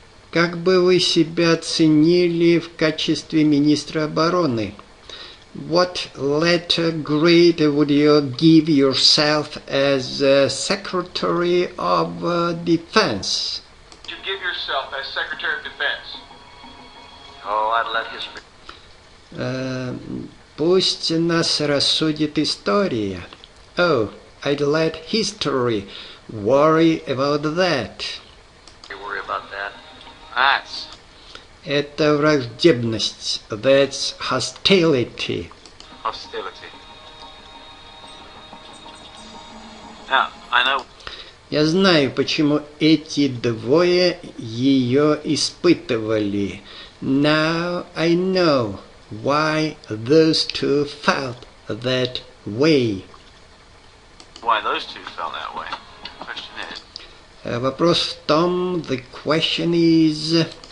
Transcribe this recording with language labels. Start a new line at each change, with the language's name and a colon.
Russian: Как бы вы себя оценили в качестве министра обороны?
English: What letter grade would you give yourself as Secretary of Defense? You give yourself as Secretary of Defense. Oh, I'd let history...
Russian: Пусть нас рассудит история.
English: Oh, I'd let history worry about that. You worry about that. That's...
Russian: Это враждебность.
English: That's hostility. Hostility. Now, I know...
Russian: Я знаю, почему эти двое ее испытывали.
English: Now I know why those two felt that way. Why those two felt that way? The question is.
Russian: Вопрос в том,
English: the question is...